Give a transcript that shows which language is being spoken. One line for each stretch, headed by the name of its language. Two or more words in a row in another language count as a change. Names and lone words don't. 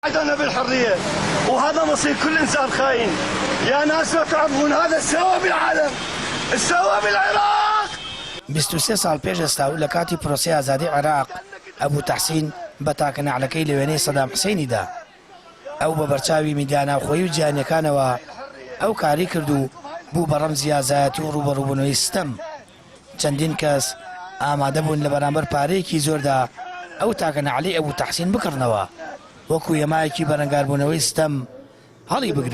Arabic: عدنا بالحرية وهذا مصير كل إنسان خاين. يا ناس لو تعرفون هذا سوى بالعالم، سوى بالعراق.
Central Kurdish: 23 ساڵ پێش ئێستا لە کاتی پرۆسی ئازادی عێراق ئەبوو تەحسین بە تاکەنەعلەکەی لە وێنەی سەدام حوسێنیدا. ئەو بە بەرچاوی میدیا ناوخۆیی و جیهانیەکانەوە ئەو کاری کرد و بوو بە ڕەمزی ئازایەتی و ڕوبەڕووبوونەوەی ستەم. چەندین کەس ئامادە بوون لە بەرامبەر پارەیەکی زۆردا ئەو تاکەنەعلەی ئەبوو تەحسین بکڕنەوە وەکو هێمایەکی بەرەنگاربوونەوەی ستەم هەڵی بگرن.